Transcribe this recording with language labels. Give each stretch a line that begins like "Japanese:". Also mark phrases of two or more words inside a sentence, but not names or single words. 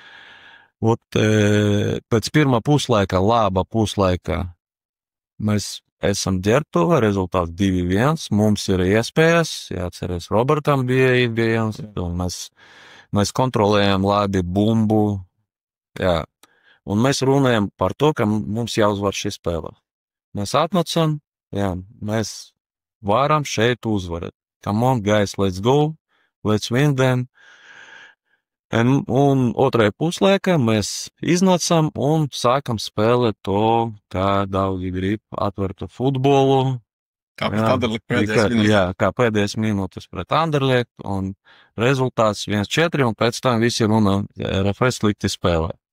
Latvian: Pēc pirmā puslaika, laba puslaika, mēs esam ģērbtuvi, rezultāts 2-1, mums ir iespējas, jāatceries, Robertam bija iespējas, un mēs kontrolējam labi bumbu, jā. Un mēs runājam par to, ka mums jāuzvar šī spēle. Mēs atnācam, jā, mēs varam šeit uzvarēt.
English: Come on, guys, let's go, let's win them.
Latvian: Un otrajā puslaikā mēs iznācam un sākam spēlēt to, kā daudzi grib atvertu futbolu. Kā pret Anderlecht pēdējās minūtes. Jā, kā pēdējās minūtes pret Anderlecht, un rezultāts 1-4, un pēc tam visi runā, RFS slikti spēlē.